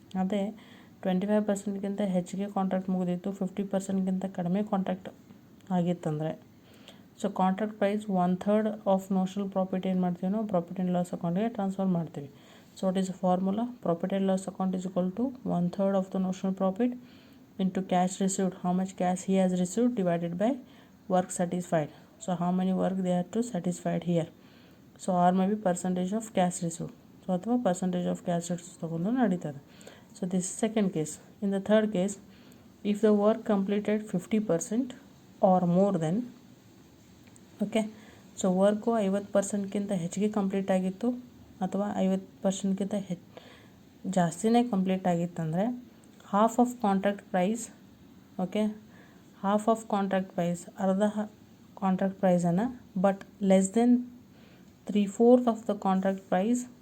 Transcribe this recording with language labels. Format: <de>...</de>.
<kn>ಅದೇ 25%ಗಿಂತ ಹೆಚ್ಚಿಗೆ ಕಾಂಟ್ರಾಕ್ಟ್ ಮುಗಿದಿತ್ತು, 50%ಗಿಂತ ಕಡಿಮೆ contract ಆಗಿತ್ತಂದರೆ, so contract price 1/3 of ನಾಷನಲ್ profit ಏನು ಮಾಡ್ತೀವಿ ನಾವು ಪ್ರಾಫಿಟ್ ಆ್ಯಂಡ್ ಲಾಸ್ ಅಕೌಂಟ್ಗೆ ಟ್ರಾನ್ಸ್ಫರ್ ಮಾಡ್ತೀವಿ.</kn> <en>So what is a formula, profit and loss account is equal to 1/3 of the national profit into cash received, how much cash he has received divided by work satisfied. So how many work they have to satisfied here. So or maybe percentage of cash received. So ಅಥವಾ percentage of cash received</en> <kn>ತಗೊಂಡು ನಡೀತದೆ.</kn> <en>So this is second case. In the third case, if the work completed 50% or more than, okay,</en> <kn>so work 50%ಗಿಂತ ಹೆಚ್ಚಿಗೆ complete ಆಗಿತ್ತು ಅಥವಾ 50%ಗಿಂತ ಜಾಸ್ತಿನೇ complete ಆಗಿತ್ತಂದರೆ</kn> <en>half of contract price, okay, half of contract price,</en> <kn>ಅರ್ಧ contract ಪ್ರೈಸನ್ನು,</kn> <en>But less than 3/4 of the contract price.</en>